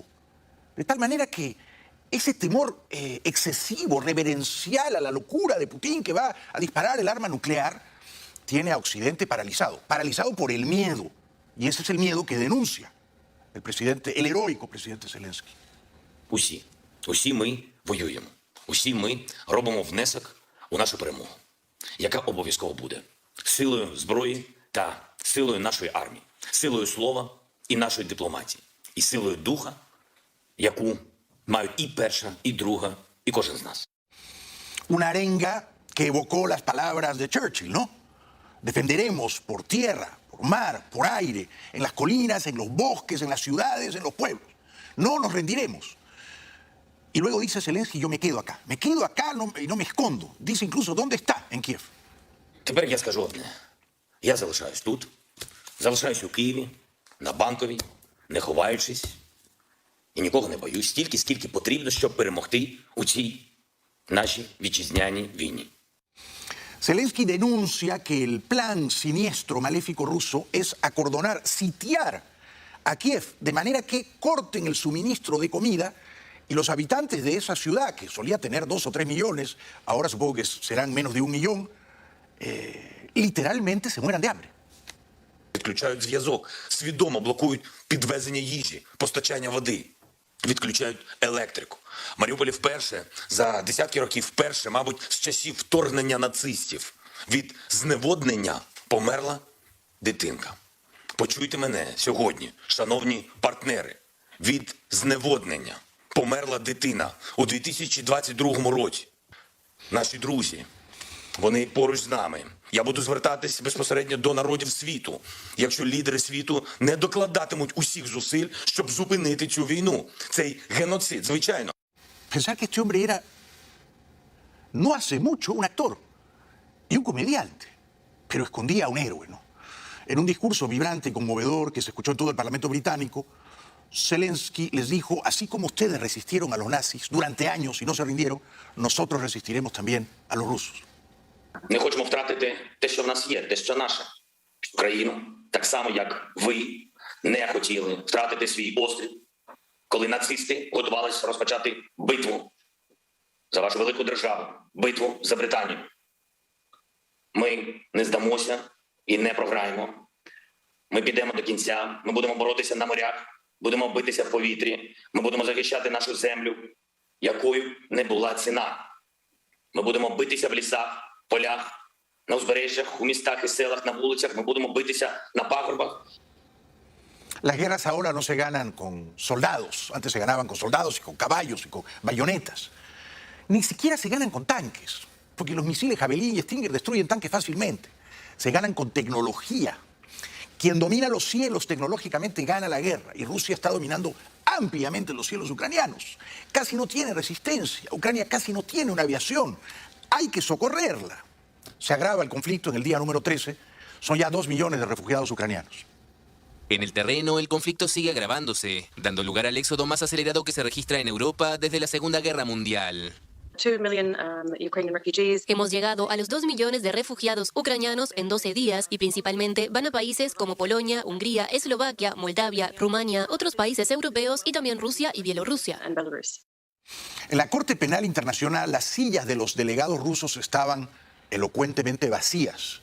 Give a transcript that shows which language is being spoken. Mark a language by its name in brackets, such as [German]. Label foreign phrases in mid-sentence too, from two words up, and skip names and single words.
[Spanish] De tal manera que ese temor excesivo, reverencial a la locura de Putin que va a disparar el arma nuclear, tiene a Occidente paralizado. Paralizado por el miedo. Y ese es el miedo que denuncia el heroico presidente Zelensky. [Ukrainian] Усі ми воюємо. Усі ми робимо внесок у нашу перемогу, яка обов'язково буде. Силою зброї та силою нашої армії, силою слова і нашої дипломатії, і силою духа, яку мають і перша, і друга, і кожен з нас. [Spanish] Una arenga que evocó las palabras de Churchill, ¿no? Defenderemos por tierra, por mar, por aire, en las colinas, en los bosques, en las ciudades, en los pueblos. No nos rendiremos. Y luego dice Zelensky, yo me quedo acá y no me escondo. Dice incluso, ¿dónde está? En Kiev. [Ukrainian] Тепер я скажу одне. Я залишаюсь тут, залишаюсь у Києві, на Банковій, не ховаючись, і нікого не боюсь, стільки, скільки потрібно, щоб перемогти у цій нашій вітчизняній війні. [Spanish] Zelensky denuncia que el plan siniestro, maléfico ruso es acordonar, sitiar a Kiev, de manera que corten el suministro de comida y los habitantes de esa ciudad, que solía tener 2 o 3 millones, ahora supongo que serán menos de 1 millón, literalmente se mueran de hambre. [Ukrainian] Відключають зв'язок, свідомо блокують підвезення їжі, постачання води, відключають електрику. В Маріуполі вперше, за десятки років вперше, мабуть, з часів вторгнення нацистів, від зневоднення померла дитинка. Почуйте мене сьогодні, шановні партнери, від зневоднення померла дитина у 2022 році. Наші друзі, вони поруч з нами. Я буду звертатись безпосередньо до народів світу, якщо лідери світу не докладатимуть усіх зусиль, щоб зупинити цю війну, цей геноцид, звичайно. [Spanish] Pensar que este hombre era, no hace mucho, un actor y un comediante, pero escondía a un héroe, ¿no? En un discurso vibrante y conmovedor que se escuchó en todo el Parlamento británico, Zelensky les dijo, así como ustedes resistieron a los nazis durante años y no se rindieron, nosotros resistiremos también a los rusos. [Ukrainian] Не хочемо втратити те, що в нас є, те, що наше. Україну, так само, як ви не хотіли втратити свій острів, коли нацисти готувалися розпочати битву за вашу велику державу, битву за Британію. Ми не здамося і не програємо. Ми підемо до кінця, ми будемо боротися на морях, будемо битися в повітрі, ми будемо захищати нашу землю, якою не була ціна. Ми будемо битися в лісах, полях, на узбережжях, у містах і селах, на вулицях, ми будемо битися на пагорбах. [Spanish] Las guerras ahora no se ganan con soldados, antes se ganaban con soldados y con caballos y con bayonetas. Ni siquiera se ganan con tanques, porque los misiles Javelin y Stinger destruyen tanques fácilmente. Se ganan con tecnología. Quien domina los cielos tecnológicamente gana la guerra, y Rusia está dominando ampliamente los cielos ucranianos. Casi no tiene resistencia, Ucrania casi no tiene una aviación. Hay que socorrerla. Se agrava el conflicto en el día número 13, son ya 2 millones de refugiados ucranianos. En el terreno, el conflicto sigue agravándose, dando lugar al éxodo más acelerado que se registra en Europa desde la Segunda Guerra Mundial. [English] 2 million Ukrainian refugees. [Spanish] Hemos llegado a los 2 millones de refugiados ucranianos en 12 días y principalmente van a países como Polonia, Hungría, Eslovaquia, Moldavia, Rumania, otros países europeos y también Rusia y Bielorrusia. [English] And Belarus. [Spanish] En la Corte Penal Internacional, las sillas de los delegados rusos estaban elocuentemente vacías.